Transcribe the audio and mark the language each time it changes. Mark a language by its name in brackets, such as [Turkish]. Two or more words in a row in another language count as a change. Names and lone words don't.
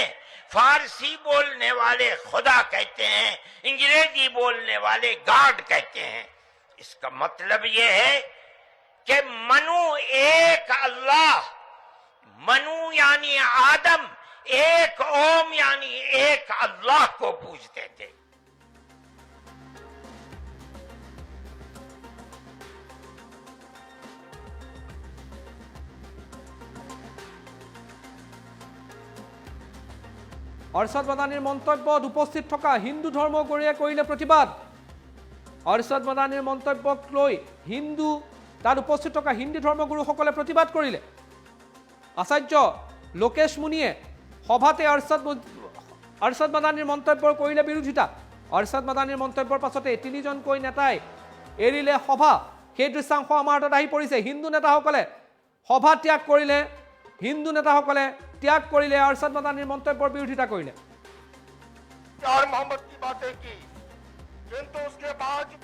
[Hindi] फारसी बोलने वाले खुदा कहते हैं, अंग्रेजी बोलने वाले गॉड कहते हैं। इसका मतलब यह है कि मनु एक अल्लाह, मनु यानी आदम, एक ओम यानी एक अल्लाह को पूजते थे। [Assamese] আৰছাদ মাদানীৰ মন্তব্যত উপস্থিত থকা হিন্দু ধৰ্মগুৰুৱে কৰিলে প্ৰতিবাদ। আৰছাদ মাদানীৰ মন্তব্যক লৈ তাত উপস্থিত থকা হিন্দু ধৰ্মগুৰুসকলে প্ৰতিবাদ কৰিলে। আচাৰ্য লোকেশ মুনিয়ে সভাতে আৰছাদ মাদানীৰ মন্তব্যৰ কৰিলে বিৰোধিতা। আৰছাদ মাদানীৰ মন্তব্যৰ পাছতে তিনিজনকৈ নেতাই এৰিলে সভা। সেই দৃশ্যাংশ আমাৰ হাতত আহি পৰিছে। হিন্দু নেতাসকলে সভা ত্যাগ কৰিলে, হিন্দু নেতাসকলে ত্যাগ কৰিলে আৰছাদ মাদানীৰ মন্তব্যৰ বিৰোধিতা কৰিলে। [Hindi] यार मोहम्मद की बातें की, किंतु उसके बाद